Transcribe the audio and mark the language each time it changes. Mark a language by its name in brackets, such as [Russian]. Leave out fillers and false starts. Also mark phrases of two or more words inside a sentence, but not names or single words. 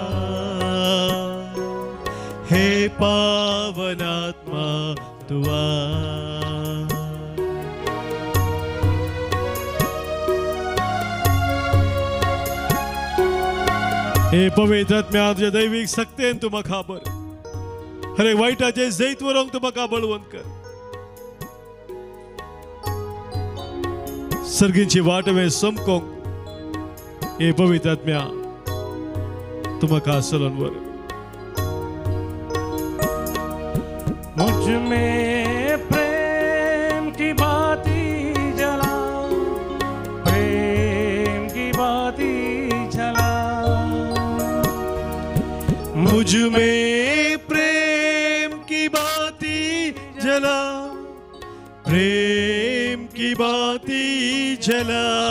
[Konkani] हे पावन आत्मा तुवा हे पवित्र आत्म्या तुझ्या दैविक सक्तेन तू म्हाका बर हर एक वाईटाचे जैत वरोंक तू म्हाका बळवंत कर सर्गींची वाट वे समकोंक हे पवित्र आत्म्या तू म्हाका चलोन वर [Hindi] मुझ में प्रेम की बाती जला प्रेम की बाती जला मुझ में प्रेम की बाती जला प्रेम की बाती जला